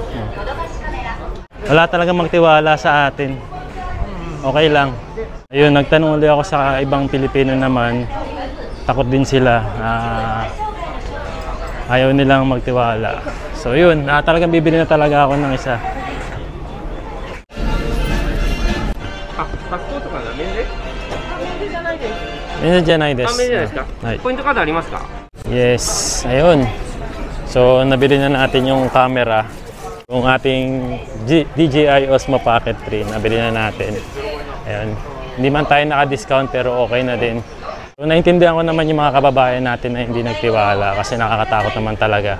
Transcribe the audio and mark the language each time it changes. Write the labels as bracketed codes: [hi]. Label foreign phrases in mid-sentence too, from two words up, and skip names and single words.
[tl] Wala talagang magtiwala sa atin. Okay lang. Ayun, nagtanong ulit ako sa ibang Pilipino naman. Takot din sila. Ayaw nilang magtiwala. So yun, talagang bibili na talaga ako ng isa. [ja] パスポートから免税？免税じゃないです。免税ですか？はい。ポイントカードありますか？ [en] Yes, [tl] ayun. So nabili na natin yung camera. Yung ating DJI Osmo Pocket 3, nabili na natin. Ayun. Hindi man tayo naka-discount pero okay na din. So naintindihan ko naman yung mga kababayan natin na hindi nagtiwala kasi nakakatakot naman talaga.